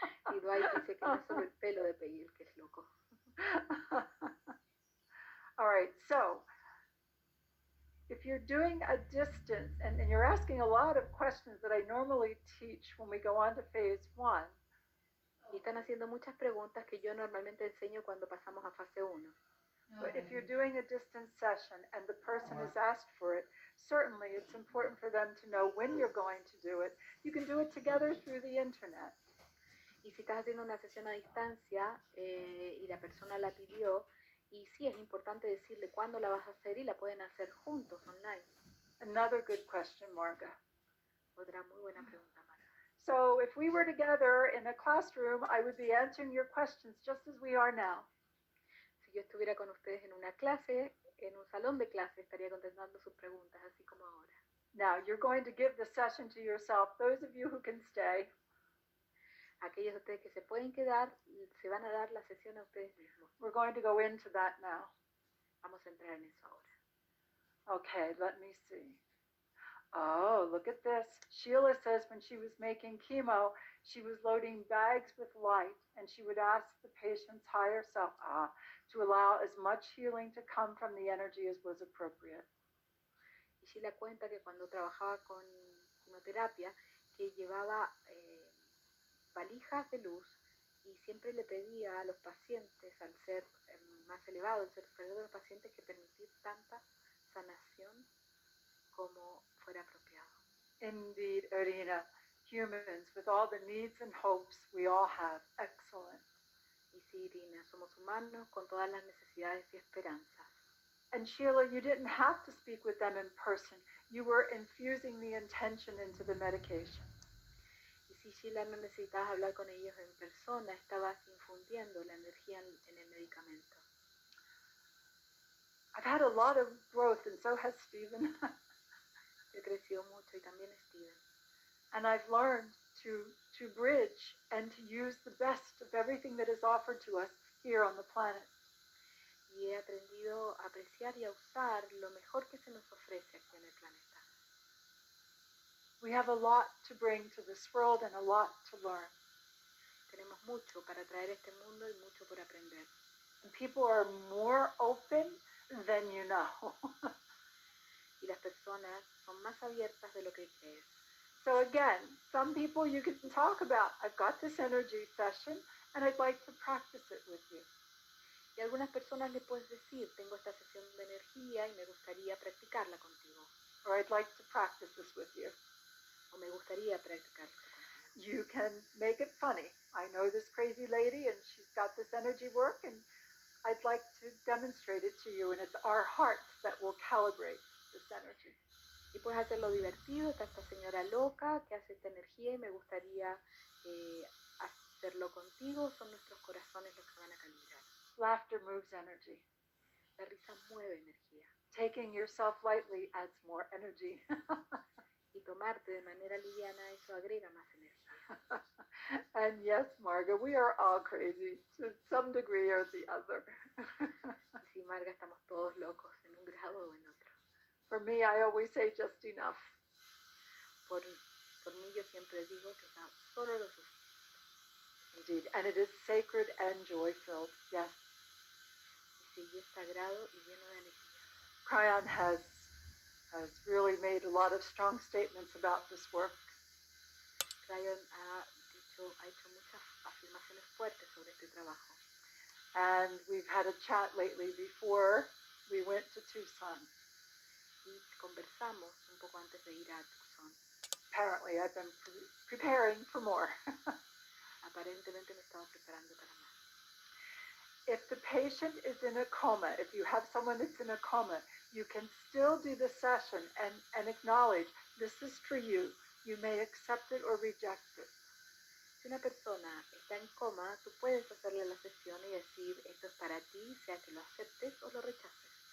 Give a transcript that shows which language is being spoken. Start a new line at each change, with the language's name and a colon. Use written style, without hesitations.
Spanish: Y Dwight dice que no es solo el pelo de Peggy el que es loco.
English: All right, so if you're doing a distance, and you're asking a lot of questions that I normally teach when we go on to phase 1.
Spanish: Y están haciendo muchas preguntas que yo normalmente enseño cuando pasamos a fase 1.
English: But if you're doing a distance session and the person has asked for it, certainly it's important for them to know when you're going to do it. You can do it together through the internet.
Spanish: Y si estás haciendo una sesión a distancia y la persona la pidió, y sí es importante decirle cuándo la vas a hacer y la pueden hacer juntos online.
English: Another good question, Marga.
Spanish: Otra muy buena pregunta, Marga.
English: So if we were together in a classroom, I would be answering your questions just as we are now.
Spanish: Si yo estuviera con ustedes en una clase, en un salón de clase, estaría contestando sus preguntas, así como ahora.
English: Now, you're going to give the session to yourself. Those of you who can stay.
Spanish: Aquellos de ustedes que se pueden quedar, se van a dar la sesión a ustedes mismos.
English: We're going to go into that now.
Spanish: Vamos a entrar en eso ahora.
English: Okay, let me see. Oh, look at this. Sheila says when she was making chemo, she was loading bags with light, and she would ask the patient's higher self to allow as much healing to come from the energy as was appropriate.
Spanish: Y Sheila cuenta que cuando trabajaba con quimioterapia, que llevaba valijas de luz y siempre le pedía a los pacientes, al ser más elevado, el ser superior de los pacientes, que permitir tanta sanación como fuera apropiado.
English: Indeed, Irina, humans with all the needs and hopes we all have. Excellent.
Spanish: Y sí, Irina, somos humanos con todas las necesidades y esperanzas.
English: And Sheila, you didn't have to speak with them in person. You were infusing the intention into the medication.
Spanish: Y si Sheila no necesitabas hablar con ellos en persona, estabas infundiendo la energía en el medicamento.
English: I've had a lot of growth, and so has Stephen.
Spanish: He crecido mucho y también Steven.
English: And I've learned to bridge and to use the best of everything that is offered to us here on the planet.
Spanish: Y he aprendido a apreciar y a usar lo mejor que se nos ofrece aquí en el planeta.
English: We have a lot to bring to this world and a lot to learn.
Spanish: Tenemos mucho para traer a este mundo y mucho por aprender.
English: And people are more open than you know.
Spanish: Y las personas son más abiertas de lo que crees.
English: So again, some people you can talk about, I've got this energy session and I'd like to practice it with you.
Spanish: Y a algunas personas le puedes decir, tengo esta sesión de energía y me gustaría practicarla contigo.
English: Or I'd like to practice this with you.
Spanish: O me gustaría practicar esto contigo.
English: You can make it funny. I know this crazy lady and she's got this energy work and I'd like to demonstrate it to you, and it's our hearts that will calibrate this energy.
Spanish: Y puedes hacerlo divertido. Está esta señora loca que hace esta energía y me gustaría hacerlo contigo. Son nuestros corazones los que van a calibrar.
English: Laughter moves energy.
Spanish: La risa mueve energía.
English: Taking yourself lightly adds more energy.
Spanish: Y tomarte de manera liviana, eso agrega más energía.
English: And yes, Marga, we are all crazy to some degree or the other.
Spanish: Y sí, Marga, estamos todos locos en un grado o en otro.
English: For me, I always say just enough.
Spanish: Por mí yo siempre digo que está solo lo suficiente.
English: Indeed, and it is sacred and joy-filled, yes.
Spanish: Y sí, es sagrado y lleno de alegría.
English: Cryon has really made a lot of strong statements about this work.
Spanish: Cryon ha hecho muchas afirmaciones fuertes sobre este trabajo.
English: And we've had a chat lately before we went to Tucson.
Spanish: Y conversamos un poco antes de ir a Tucson.
English: Apparently, I've been preparing for more.
Spanish: Aparentemente me estaba preparando para más.
English: If the patient is in a coma, if you have someone that's in a coma, you can still do the session and acknowledge this is for you. You may accept it or reject it.
Spanish: Si una persona está en coma, tú puedes hacerle la sesión y decir, esto es para ti, sea que lo aceptes o lo rechaces.